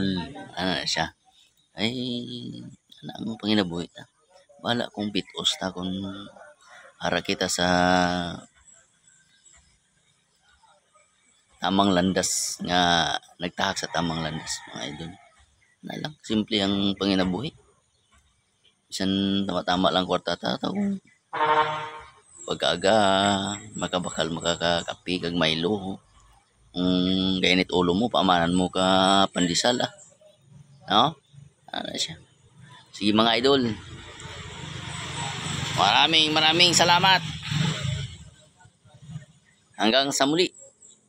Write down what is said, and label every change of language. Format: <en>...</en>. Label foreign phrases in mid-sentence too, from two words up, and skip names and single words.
<hil>Ano na siya ay ang panginabuhi ta bala kung bitos ta kung para kita sa tamang landas nga nagtahak sa tamang landas mga idol. Na lang simple ang panginabuhi. Bisan tama-tama lang kwarta ta kung pag-aga makabakal makakapi kag Milo. Gainit ulo mo paamanan mo ka pandesal no?</hil> <tl>Ano siya. Sige mga idol. Maraming salamat. Hanggang sa muli.</tl>